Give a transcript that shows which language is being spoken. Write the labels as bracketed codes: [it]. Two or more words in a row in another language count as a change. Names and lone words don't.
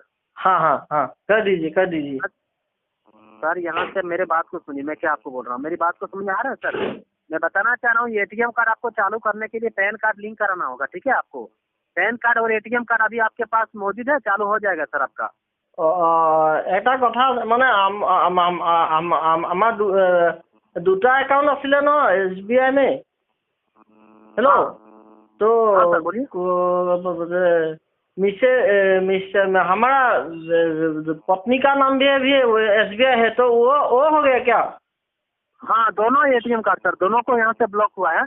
[hi] हाँ हाँ हाँ, कर दीजिए कर दीजिए। सर यहाँ से मेरे बात को सुनिए, मैं क्या आपको बोल रहा हूँ, मेरी बात को समझ में आ रहा है सर? मैं बताना चाह रहा हूँ, एटीएम कार्ड आपको चालू करने के लिए पैन कार्ड लिंक कराना होगा, ठीक है? आपको पैन कार्ड और एटीएम कार्ड अभी आपके पास मौजूद है, चालू हो जाएगा सर आपका। [as] এটা কথা মানে আমাৰ দুটা একাউণ্ট আছিলে ন SBI में। [hi] हेलो हाँ तो हाँ सर, बोलिए। हमारा पत्नी का नाम भी SBI है, तो वो हो गया क्या? हाँ, दोनों एटीएम कार्ड सर, दोनों को यहाँ से ब्लॉक हुआ है।